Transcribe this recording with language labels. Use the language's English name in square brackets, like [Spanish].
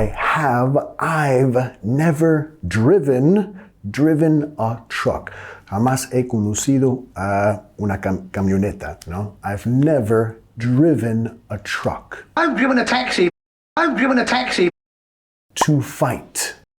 [English] I've never driven a truck. [Spanish] Jamás he conducido una camioneta, ¿no? [English] I've never driven a truck. I've driven a taxi. To fight.